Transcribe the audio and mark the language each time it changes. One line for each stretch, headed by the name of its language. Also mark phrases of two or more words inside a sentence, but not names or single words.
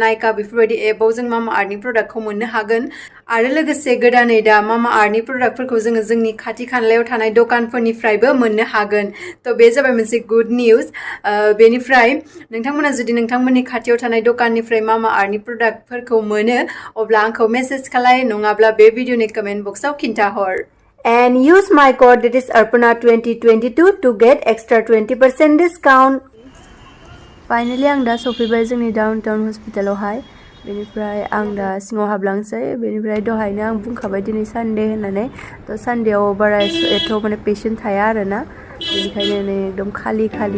Bodo: नाइका बेफोरबायदि एपआव जों मामाआर्थनि प्रडाक्टखौ मोननो हागोन आरो लोगोसे गोदानै दा मामाआर्थनि प्रडाक्टफोरखौ जोङो जोंनि खाथि खालायाव थानाय दखानफोरनिफ्रायबो मोननो हागोन थ' बे जाबाय मोनसे
English: good news
Bodo: बेनिफ्राय नोंथांमोना जुदि नोंथांमोननि खाथियाव थानाय दखाननिफ्राय मामाआर्थनि प्रडाक्टफोरखौ मोनो अब्ला आंखौ मेसेज खालाय नङाब्ला बे भिडिअनि
English: comment boxआव
Bodo: खिन्थाहर
English: And use my code that is Arpana 2022 to get extra 20% discount.
Bodo: Finally आं दा सफैबाय जोंनि
English: downtown hospitalावहाय
Bodo: बेनिफ्राय आं दा सिङाव हाबलांसै बेनिफ्राय दहायनो आं बुंखाबाय दिनै सानडे होननानै थ' सानडेआव बारा एथ' माने पेशेन्ट थाया आरोना बेनिखायनो नै एकदम खालि